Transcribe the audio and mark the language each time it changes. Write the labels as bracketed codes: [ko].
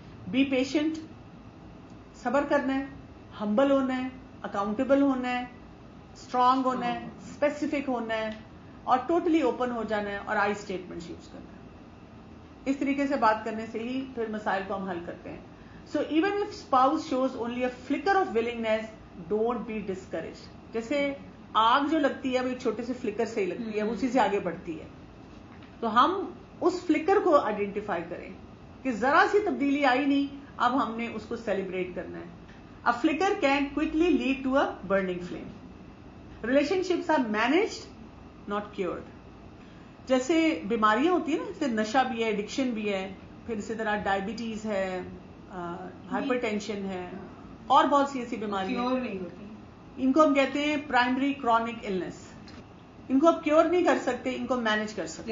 [en] be patient, [ur] صبر کرنا ہے, ہمبل ہونا ہے, اکاؤنٹیبل ہونا ہے, اسٹرانگ ہونا ہے, اسپیسیفک ہونا ہے اور ٹوٹلی اوپن ہو جانا ہے اور آئی اسٹیٹمنٹ یوز کرنا ہے. اس طریقے سے بات کرنے سے ہی پھر مسائل کو ہم حل کرتے ہیں. [en] So even if spouse shows only a flicker of willingness, don't be discouraged. [ur] جیسے آگ جو لگتی ہے وہ ایک چھوٹے سے فلکر سے ہی لگتی ہے, اسی سے آگے بڑھتی ہے. تو ہم اس فلکر کو آئیڈینٹیفائی کریں کہ ذرا سی تبدیلی آئی نہیں, اب ہم نے اس کو سیلیبریٹ کرنا ہے. [en] A flicker can quickly lead to a burning flame. Relationships are managed, not cured. [ur] جیسے بیماریاں ہوتی ہیں نا, جیسے نشہ بھی ہے, ایڈکشن بھی ہے, پھر اسی طرح ڈائبٹیز ہے, ہائپر ٹینشن ہے, اور بہت سی ایسی بیماریاں نہیں ہوتی. ان کو ہم کہتے ہیں پرائمری کرونک النس. ان کو آپ کیور نہیں کر سکتے, ان کو مینج کر سکتے.